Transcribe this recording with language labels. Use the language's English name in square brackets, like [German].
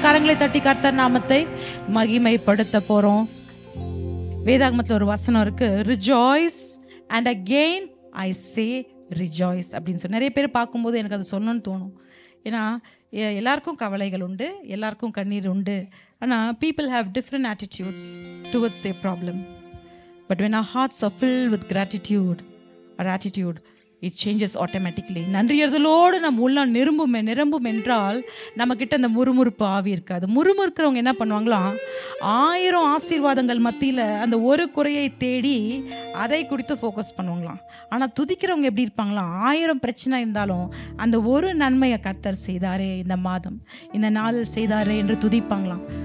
[Tamil] கரங்களை தட்டி கர்த்தர் நாமத்தை மகிமைப்படுத்த போறோம். வேதாகமத்துல ஒரு வசனம் இருக்கு, [English] rejoice and again I say rejoice [Tamil] அப்படின்னு சொல்லி. நிறைய பேர் பார்க்கும்போது எனக்கு அது சொல்லணும்னு தோணும். ஏன்னா எல்லாருக்கும் கவலைகள் உண்டு, எல்லாருக்கும் கண்ணீர் உண்டு. [English] ஆனால் people have different attitudes towards their problem. But when our hearts are filled with gratitude or attitude, it changes automatically. [Tamil] நன்றியறிதலோடு நம்ம உள்ள நிரம்பும் என்றால் நம்மக்கிட்ட அந்த முறுமுறுப்பு ஆவி இருக்காது. முறுமுறுக்கிறவங்க என்ன பண்ணுவாங்களாம், 1000 ஆசீர்வாதங்கள் மத்தியில் அந்த ஒரு குறையை தேடி அதை குறித்து ஃபோக்கஸ் பண்ணுவாங்களாம். ஆனால் துதிக்கிறவங்க எப்படி இருப்பாங்களாம், 1000 பிரச்சனை இருந்தாலும் அந்த ஒரு நன்மையை கர்த்தர் செய்தாரே இந்த மாதம், இந்த நாளில் செய்தாரே என்று துதிப்பாங்களாம்.